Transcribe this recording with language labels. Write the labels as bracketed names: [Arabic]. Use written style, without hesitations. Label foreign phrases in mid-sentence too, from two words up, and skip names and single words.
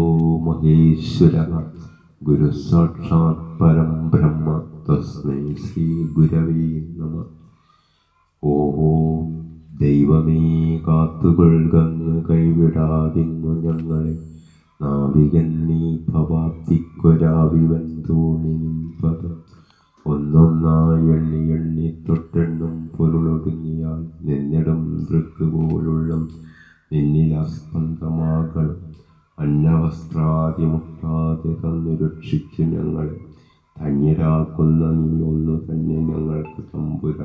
[Sanskrit] महेश्वरः गुरुः साक्षात् परं ब्रह्म तस्मै श्री गुरवे नमः. [Malayalam] ഓം ദൈവമേ കാത്തുകൊള്ളുകങ്ങ് കൈവിടാതിങ്ങു ഞങ്ങളെ നാവികൻ നീ ഭവാബ്ദിക്കൊരാവിവൻ തോണി പദം ഒന്നൊന്നായി എണ്ണി എണ്ണി തൊട്ടെണ്ണും പൊരുളൊടുങ്ങിയാൽ നിന്നിടും ദൃക്കുപോലുള്ള നിന്നിൽ അസ്പന്ദമാകണം അന്നവസ്ത്രാദിമുട്ടാതെ തന്നു രക്ഷിച്ചു ഞങ്ങളെ ധന്യരാക്കുന്ന നീ ഒന്നു തന്നെ ഞങ്ങൾക്ക് തമ്പുരാൻ.